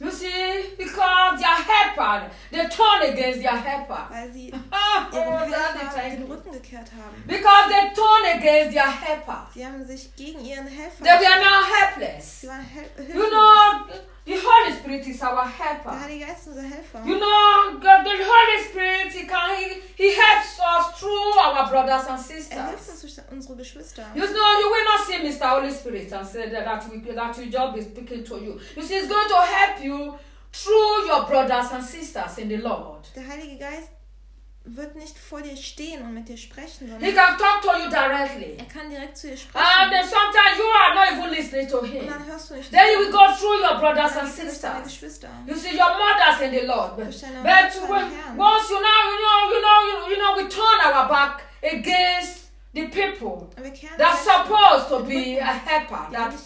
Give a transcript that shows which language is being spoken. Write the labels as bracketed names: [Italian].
[English] You see, because their helper, they turned against their helper. [German] Weil sie ihren Helfer den Rücken gekehrt haben. [English] Because they turned against their helper. [German] Sie haben sich gegen ihren Helfer. [English] They were now helpless. [German] Sie waren hilflos. [English] You know, the Holy Spirit is our helper. [German] Der Heilige Geist ist unser Helfer. [English] You know, God, the Holy Spirit, he helps us through our brothers and sisters. [German] Er hilft uns durch unsere Geschwister. [English] You know, you will not see Mr. Holy Spirit and say that your job is speaking to you. You see, he's going to help you through your brothers and sisters in the Lord. [German] Der Heilige Geist wird nicht vor dir stehen und mit dir sprechen, sondern [English] he can talk to you directly. [German] Er kann direkt zu dir sprechen. [English] And then sometimes you are not even listening to him. [German] Und dann hörst du nicht. [English] Then you will go through your brothers and sisters. You see, your mother's in the Lord. But once we turn our back against the people that's supposed to be a helper, that